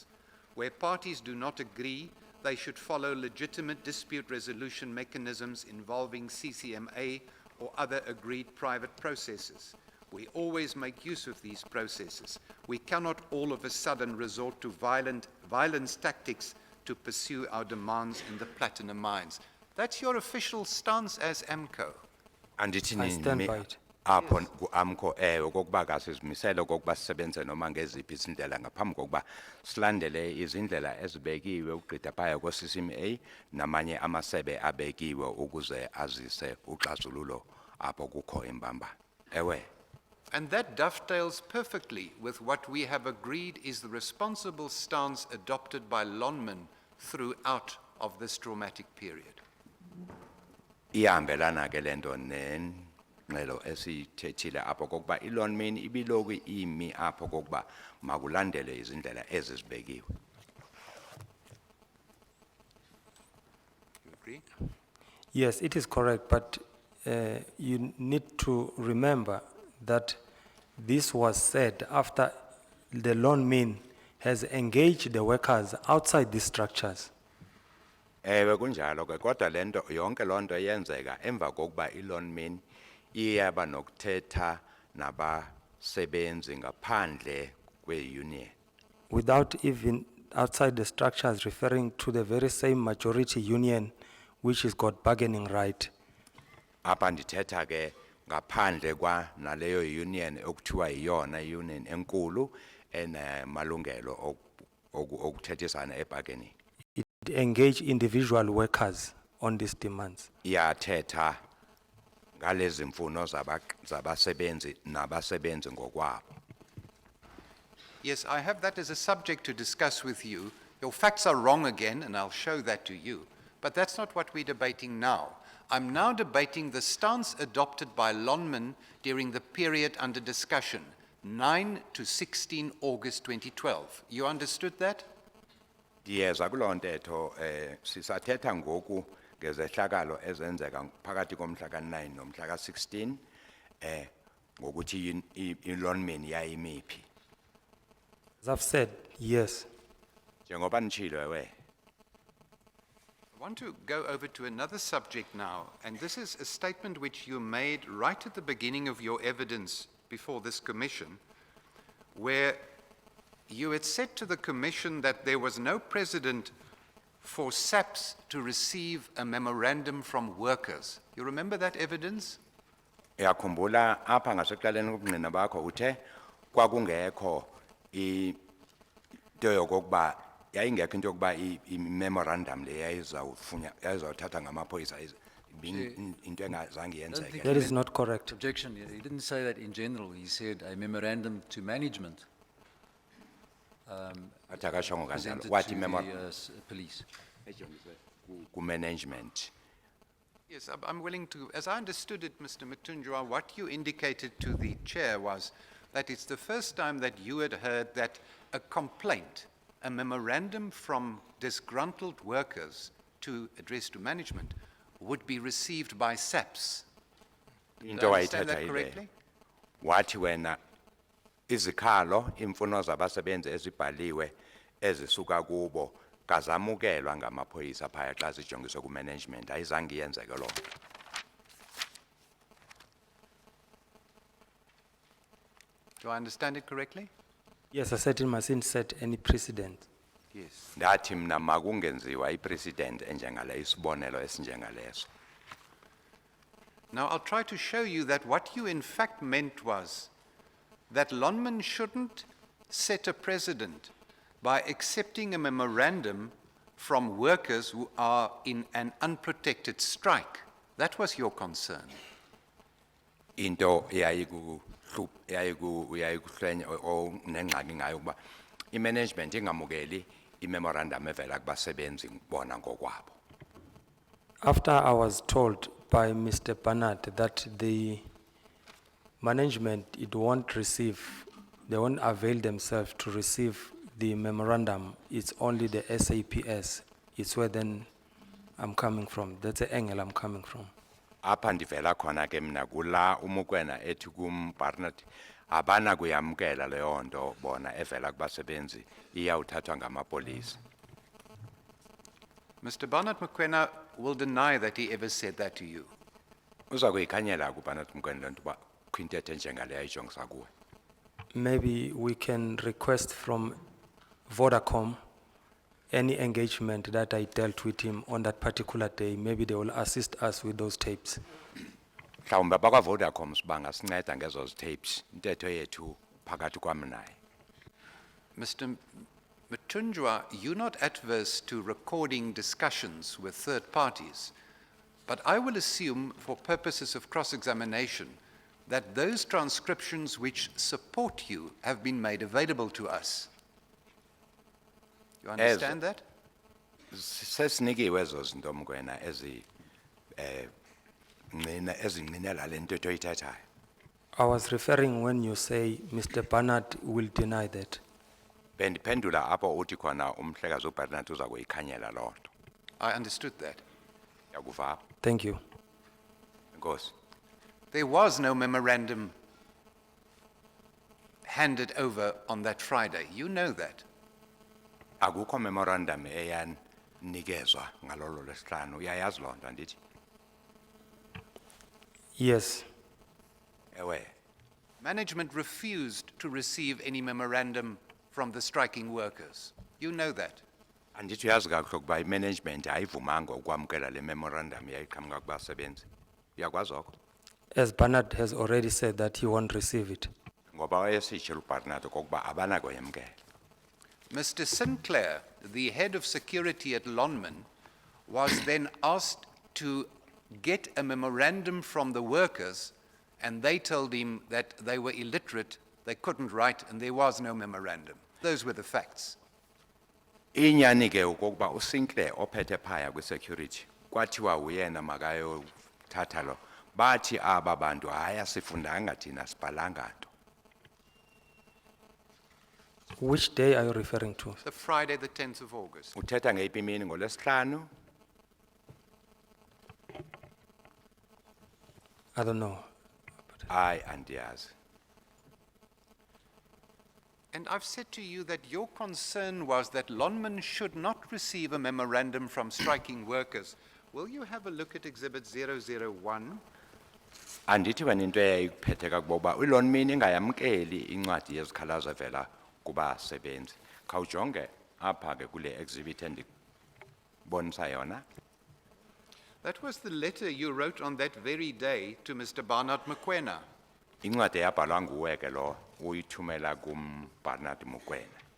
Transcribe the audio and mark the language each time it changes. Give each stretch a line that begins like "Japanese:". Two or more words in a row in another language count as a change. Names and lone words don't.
English: Where parties do not agree, they should follow legitimate dispute resolution mechanisms involving CCMA or other agreed private processes. We always make use of these processes. We cannot all of a sudden resort to violence tactics to pursue our demands in the platinum mines. That's your official stance as AMCO.
Xhosa: Andithi
English: I stand by it.
Xhosa: apho ku-AMCO okokuba kasizimisele okokuba sisebenze noma ngeziphi izindlela ngaphambi kokuba silandele izindlela ezibekiwe ukugqitha phaya ko-CCMA namanye amasebe abekiwe ukuze azise uxazululo apho kukho imbamba. Ewe.
English: And that dovetails perfectly with what we have agreed is the responsible stance adopted by Lonmin throughout of this traumatic period.
Xhosa: Ihambelana ke lento nengxelo esithethile apho kokuba i-Lonmin ibiloku imi apho kokuba makulandele izindlela ezizibekiwe.
English: You agree? Yes, it is correct, but you need to remember that this was said after the Lonmin has engaged the workers outside these structures.
Xhosa: Ewe kunjalo ke kodwa lento yonke lonto yenzeka emva kokuba i-Lonmin iyaba nokuthetha nabasebenzi ngaphandle kwe-union.
English: Without even outside the structures referring to the very same majority union which has got bargaining right.
Xhosa: Apha ndithetha ke ngaphandle kwa naleyo union okuthiwa yiyona union enkulu enamalungelo okuthethisana ebargaining.
English: It engaged individual workers on these demands.
Xhosa: Iyathetha ngalezi mfuno zabasebenzi nabasebenzi ngokwabo.
English: Yes, I have that as a subject to discuss with you. Your facts are wrong again, and I'll show that to you. But that's not what we're debating now. I'm now debating the stance adopted by Lonmin during the period under discussion, 9 to 16 August 2012. You understood that?
Xhosa: Ndiyeza kuloo ntetho sisathetha ngoku ngezehlakalo ezenzeka phakathi komhla ka-9 nomhla ka-16 ngokuthi i-Lonmin yayimiphi.
English: As I've said, yes.
Xhosa: Njengoba nitshilo ewe.
English: I want to go over to another subject now, and this is a statement which you made right at the beginning of your evidence before this commission, where you had said to the commission that there was no precedent for SAPS to receive a memorandum from workers. You remember that evidence?
Xhosa: Uyakhumbula apha ngasekuqaleni kokungqina bakho uthe kwakungekho into yokokuba yayingekho into yokuba i-memorandum le yayizawuthatha ngamaphoyisa into engazange yenzeke.
English: That is not correct. Objection, he didn't say that in general, he said a memorandum to management
Xhosa: Athi akashongo kanjalo.
English: presented
Xhosa: Wathi
English: to
Xhosa: memorandum
English: the police.
Xhosa: ku-management.
English: Yes, I'm willing to. As I understood it, Mr. Mthunjwa, what you indicated to the chair was that it's the first time that you had heard that a complaint, a memorandum from disgruntled workers to address to management, would be received by SAPS. Did
Xhosa: Into
English: I understand that
Xhosa: wayithetha
English: correctly?
Xhosa: ile. Wathi wena izikhalo imfuno zabasebenzi ezibhaliwe ezisuka kubo kazamukelwa ngamaphoyisa phaya xa zijongiswe ku-management ayizange yenzeke loo nto.
English: Do I understand it correctly? Yes, I said it mustn't set any precedent. Yes.
Xhosa: Ndathi mna makungenziwa i-president enjengale isibonelo esinjengaleso.
English: Now, I'll try to show you that what you in fact meant was that Lonmin shouldn't set a precedent by accepting a memorandum from workers who are in an unprotected strike. That was your concern.
Xhosa: Into eyayikuhlenya nengxaki ngayo ukuba i-management ingamukeli i-memorandum evela kubasebenzi bona ngokwabo.
English: After I was told by Mr. Bernard that the management, it won't receive, they won't avail themselves to receive the memorandum. It's only the SAPS. It's where then I'm coming from. That's the angle I'm coming from.
Xhosa: apha ndivela khona ke mna kula uMokoena ethi Barnard abana kuyamkela leyo nto bona evela kubasebenzi iyawuthathwa ngamapolisa.
English: Mr. Barnard Mokoena will deny that he ever said that to you.
Xhosa: Uza kuyikhanyela kuBarnard Mokoena lento ba kwintethe njengaleyo ayijongisa kuwe.
English: Maybe we can request from Vodacom any engagement that I dealt with him on that particular day. Maybe they will assist us with those tapes.
Xhosa: Mhlawumbe bakwa Vodacom bangasinceda ngezo tapes intetho yethu phakathi kwami naye.
English: Mr. Matunjwa, you're not adverse to recording discussions with third parties, but I will assume for purposes of cross-examination that those transcriptions which support you have been made available to us. You understand that?
Xhosa: Sesinikiwe ezo zinto Mokoena ezinqinela le ntetho oyithethayo.
English: I was referring when you say Mr. Barnard will deny that.
Xhosa: Bendiphendula apho uthi khona umhlekazi uBarnard uza kuyikhanyela loo nto.
English: I understood that.
Xhosa: Yakuva apho.
English: Thank you.
Xhosa: Enkosi.
English: There was no memorandum handed over on that Friday. You know that.
Xhosa: Akukho memorandum eyanikezwa ngalolo lesihlanu uyayazi loo nto andithi.
English: Yes,
Xhosa: Ewe.
English: Management refused to receive any memorandum from the striking workers. You know that.
Xhosa: Andithi uyazi kakuhle ukuba imanagement ayivumanga ukwamkela le memorandum yayiqhamuka kubasebenzi. Uyakwazi oko?
English: as Barnard has already said that he won't receive it.
Xhosa: Ngoba wayesitshela uBarnard okokuba abanakuyamkela.
English: Mr. Sinclair, the head of security at Lonman, was then asked to get a memorandum from the workers, and they told him that they were illiterate, they couldn't write, and there was no memorandum. Those were the facts.
Xhosa: Inyani ke okokuba uSinclair ophethe phaya kwi-security kwathiwa uyena makayothatha lo bathi aba bantu hayi asifundanga thina sibhalanga nto.
English: Which day are you referring to? The Friday, the 10th of August.
Xhosa: Uthetha ngeyiphi imini ngolwesihlanu?
English: I don't know.
Xhosa: Hayi andiyazi.
English: And I've said to you that your concern was that Lonman should not receive a memorandum from striking workers. Will you have a look at Exhibit 001?
Xhosa: Andithi wena into eyayikuphethe kakuba uLonmin ingayamkeli incwadi yezikhalazo evela kubasebenzi. Khawujonge apha ke kule exhibit endibonisa yona.
English: That was the letter you wrote on that very day to Mr. Barnard Mokoena.
Xhosa: Incwadi yabhalwa nguwe ke lo uyithumela kuBarnard Mokoena.